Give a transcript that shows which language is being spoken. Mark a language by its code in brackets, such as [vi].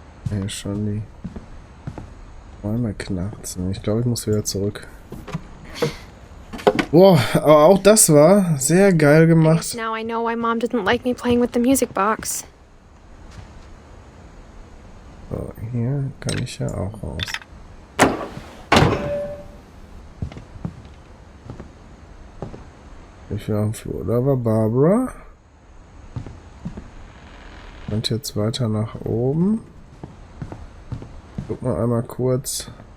[de] Hier schon die Räume knarzen. Ich glaube, ich muss wieder zurück. Boah, aber auch das war sehr geil gemacht. [en] Now I know why Mom didn't like me playing with the music box. [de] So, hier kann ich ja auch raus. Ich bin auf dem Flur. Da war Barbara. Und jetzt weiter nach oben. Guck mal einmal kurz.